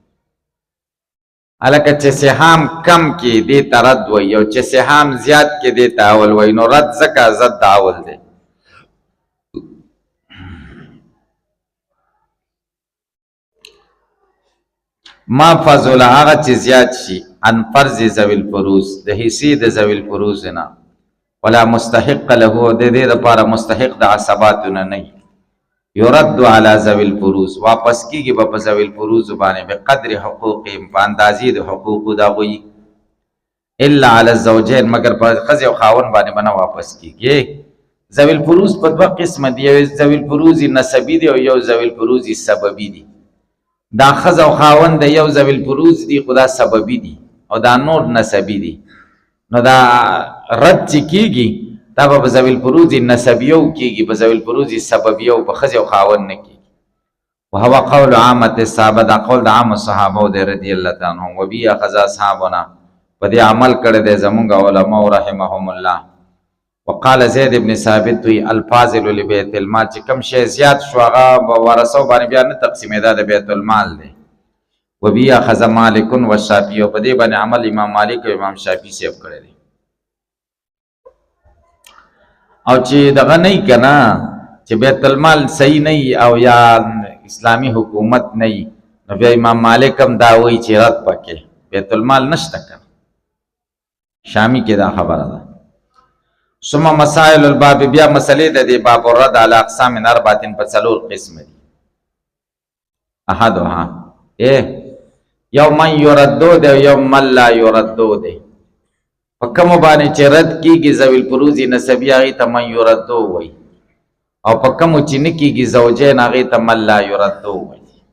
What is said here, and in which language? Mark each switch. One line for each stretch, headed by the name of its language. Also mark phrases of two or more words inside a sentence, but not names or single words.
Pashto: هلکه چې سهام کم کې دې ته رد وایي، او چې سهام زیات کې دې ته اول وایي. نو رد ځکه ضد د اول دی.
Arabic: ما فضل
Pashto: هغه چې زیات شي
Arabic: عن فرض ذوي الفروض،
Pashto: د حصې د
Arabic: ذوي الفروض
Pashto: نه،
Arabic: ولا مستحق له،
Pashto: د دې لپاره مستحق د عصباتو نه نه.
Arabic: يرد على ذوي الفروض،
Pashto: واپس کیږي په
Arabic: ذوي الفروض
Pashto: باندې
Arabic: بقدر حقوقهم،
Pashto: په اندازې د حقوقو د هغوی.
Arabic: الا على الزوجين،
Pashto: مگر په ښځې او خاوند باندې به نه واپس کیږي.
Arabic: ذوي الفروض
Pashto: په دوه قسمه دي، یو
Arabic: ذوي الفروض
Pashto: نسبي دي او یو
Arabic: ذوي الفروض
Pashto: سببي دي. دا ښځه او خاوند د یو
Arabic: ذوي الفروض
Pashto: دي، خو دا سببي دي او دا نور نسبي دي. نو دا رد چې کیږي دا به په
Arabic: ذوي الفروض
Pashto: نسبیو کیږي، په
Arabic: ذوي الفروض
Pashto: سببیو، په ښځې او خاوند نه کیږي.
Arabic: وهو قول عامة الصحابه،
Pashto: دا قول د عام صحابو دی
Arabic: رضی الله تعالی عنهم. وبه اخذ اصحابنا،
Pashto: په دې عمل کړی دی زمونږ علماء
Arabic: رحمهم الله. وقال زید ابن ثابت وی الفاضل لبیت المال،
Pashto: چې کوم شی زیات شو هغه ورثو باندې بیا نه تقسیمېدا، د
Arabic: بیت المال
Pashto: دی.
Arabic: وبه اخذ مالک والشافعي،
Pashto: په دې باندې عمل امام مالک او امام شافعي صاحب کړی دی. او چې دغه نه که نه، چې
Arabic: بیت المال
Pashto: صحیح نه او یا اسلامی حکومت نه، نو بیا امام مالک هم دا وایي چې رد پکې
Arabic: بیت المال
Pashto: نشته که. شامی کې دا خبره ده.
Arabic: ثم مسائل الباب،
Pashto: بیا مسئلې د دې باب
Arabic: الرد على اقسام اربعه،
Pashto: په څلور قسم دي. احدها یو
Arabic: من یردو
Pashto: دی او یو
Arabic: من لا یردو
Pashto: دی. په کوم باندې چې رد کیږي
Arabic: ذوی الفروض
Pashto: نسبی، هغې ته
Arabic: من یردو
Pashto: وایي. او په کومو چې نه کېږي زوجین هغې ته
Arabic: من لا یردو
Pashto: وایي.